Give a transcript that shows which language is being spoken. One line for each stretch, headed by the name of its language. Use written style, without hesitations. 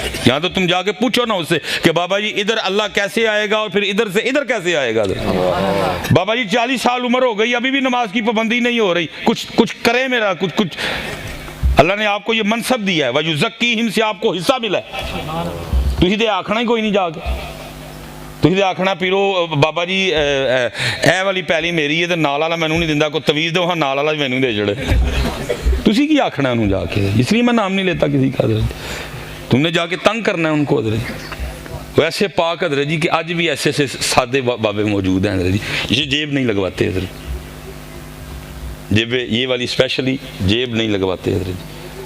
Urdu: یہاں تو تم جا کے پوچھو نا اس سے کہ بابا جی ادھر اللہ کیسے آئے گا اور پھر ادھر سے ادھر کیسے آئے گا. بابا جی 40 سال عمر ہو گئی, ابھی بھی نماز کی پابندی نہیں ہو رہی, کچھ کرے میرا, کچھ اللہ نے آپ کو یہ منصب دیا ہے, وَيُزَكِّيهِمْ سے آپ کو حصہ ملا ہے.
Punjabi: تسی دے آکھنا ہی کوئی نہیں جا کے, تسی دے آکھنا پیرو بابا جی اے والی پہلی میری ہے تو نال والا مینوں نہیں دیندا, کوئی تویز دو ہاں نال والا مینوں دے چھڑے. تسی کی آکھنا انہوں جا کے,
Urdu: اس لیے میں نام نہیں لیتا کسی کا حضرت. تم نے جا کے تنگ کرنا ہے ان کو حضرت. وہ ایسے پاک حضرت جی کہ آج بھی ایسے سادے بابے موجود ہیں حضرت جی, اسے جیب نہیں لگواتے حضرت, جیب یہ والی اسپیشلی جیب نہیں لگواتے حضرت جی.